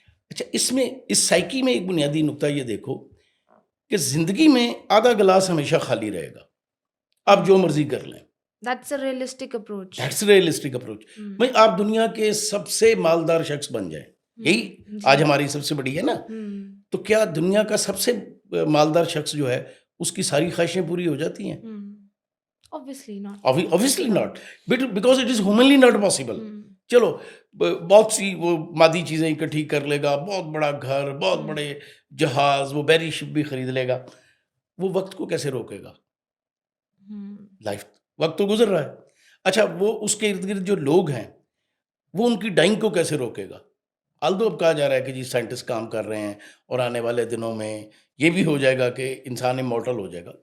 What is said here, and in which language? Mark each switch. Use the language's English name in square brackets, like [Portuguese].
[Urdu] اچھا، اس میں اس سائیکی میں ایک بنیادی نقطہ یہ دیکھو کہ زندگی میں آدھا گلاس ہمیشہ خالی رہے گا، آپ جو مرضی کر لیں. [English] That's a realistic approach. That's realistic approach. [Urdu] بھائی آپ دنیا کے سب سے مالدار شخص بن جائیں، یہی آج ہماری سب سے بڑی ہے نا. تو کیا دنیا کا سب سے مالدار شخص جو ہے اس کی ساری خواہشیں پوری ہو جاتی ہیں؟ [English] obviously not. Obviously not, because it is humanly not possible. [Urdu] چلو بہت سی وہ مادی چیزیں اکٹھی کر لے گا، بہت بڑا گھر، بہت بڑے جہاز، وہ بیری شپ بھی خرید لے گا، وہ وقت کو کیسے روکے گا؟ لائف وقت تو گزر رہا ہے. اچھا، وہ اس کے ارد گرد جو لوگ ہیں وہ ان کی ڈائنگ کو کیسے روکے گا؟ آلدو اب کہا جا رہا ہے کہ جی سائنٹسٹ کام کر رہے ہیں اور آنے والے دنوں میں یہ بھی ہو جائے گا کہ انسان امورٹل ہو جائے گا.